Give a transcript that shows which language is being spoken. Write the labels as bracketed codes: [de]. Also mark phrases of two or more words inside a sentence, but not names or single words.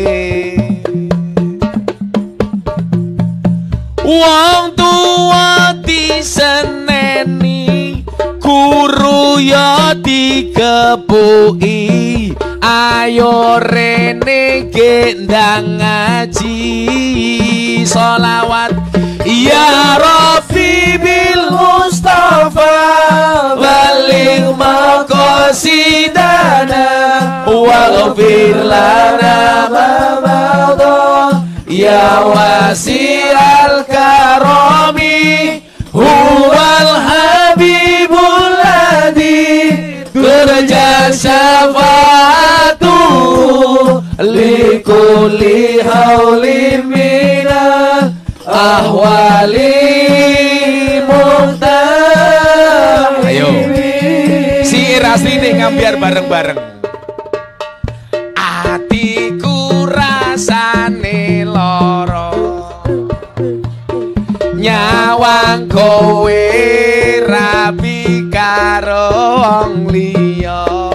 [jv] Wong tua diseneni, guru ya dikepuki, ayo rene gendang ngaji sholawat. [ar] يا رب بالمصطفى بلغ مقاصدنا واغفر لنا ما مضى يا واسع الكرم هو الحبيب الذي ترجى شفاعته لكل هول من الأهوال مقتحم. [jv] Ayo si Rasline ngambiar bareng-bareng. Atiku rasane lara, nyawang kowe rabi karo wong liya.